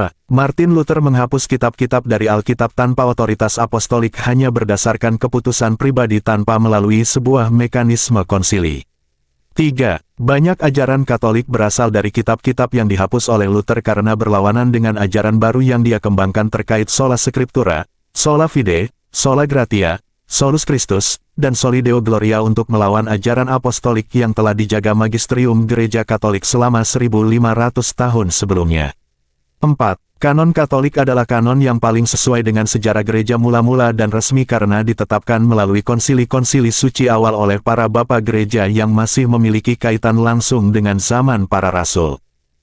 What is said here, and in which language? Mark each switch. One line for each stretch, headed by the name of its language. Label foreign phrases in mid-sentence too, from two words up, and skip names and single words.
Indonesian: Martin Luther menghapus kitab-kitab dari Alkitab tanpa otoritas apostolik hanya berdasarkan keputusan pribadi tanpa melalui sebuah mekanisme konsili. 3. Banyak ajaran Katolik berasal dari kitab-kitab yang dihapus oleh Luther karena berlawanan dengan ajaran baru yang dia kembangkan terkait
Latin: sola scriptura, sola fide, sola gratia, solus Christus,
Indonesian: dan
Latin: soli deo gloria
Indonesian: untuk melawan ajaran apostolik yang telah dijaga magisterium gereja Katolik selama 1500 tahun sebelumnya. 4. Kanon Katolik adalah kanon yang paling sesuai dengan sejarah gereja mula-mula dan resmi karena ditetapkan melalui konsili-konsili suci awal oleh para bapak gereja yang masih memiliki kaitan langsung dengan zaman para rasul.